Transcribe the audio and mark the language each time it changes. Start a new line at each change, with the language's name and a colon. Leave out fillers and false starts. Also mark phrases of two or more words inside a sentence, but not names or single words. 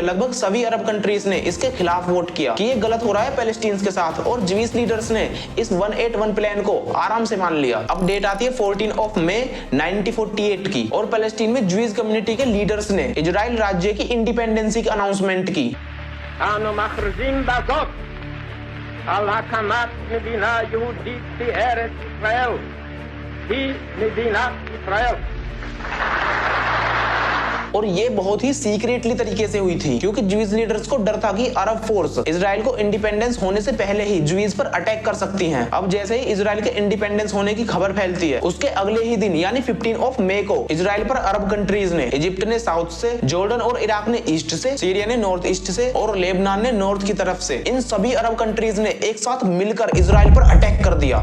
Hindi: लगभग सभी
English: Arab countries
Hindi: ने इसके खिलाफ वोट किया कि ये गलत हो रहा है पैलेस्टीन के साथ, और
English: Jews leaders
Hindi: ने इस 181 प्लान को आराम से मान लिया। अब डेट आती है 14
English: of May
Hindi: 1948 की, और पैलेस्टीन में
English: Jews community
Hindi: के लीडर्स ने इजराइल राज्य की इंडिपेंडेंसी की अनाउंसमेंट की।
Hebrew: אנו מכריזים בזאת על הקמת מדינה יהודית בארץ ישראל, היא מדינת ישראל।
Hindi: और ये बहुत ही सीक्रेटली तरीके से हुई थी, क्योंकि
English: Jews leaders
Hindi: को डर था कि
English: Arab force
Hindi: इजराइल को इंडिपेंडेंस होने से पहले ही ज्यूज पर अटैक कर सकती हैं। अब जैसे ही इजराइल के इंडिपेंडेंस होने की खबर फैलती है, उसके अगले ही दिन यानी 15
English: of May
Hindi: को इजराइल पर
English: Arab countries
Hindi: ने, इजिप्ट ने साउथ से, जॉर्डन और इराक ने ईस्ट से, सीरिया ने
English: north east
Hindi: से और लेबनान ने नॉर्थ की तरफ से, इन सभी
English: Arab countries
Hindi: ने एक साथ मिलकर इजराइल पर अटैक कर दिया।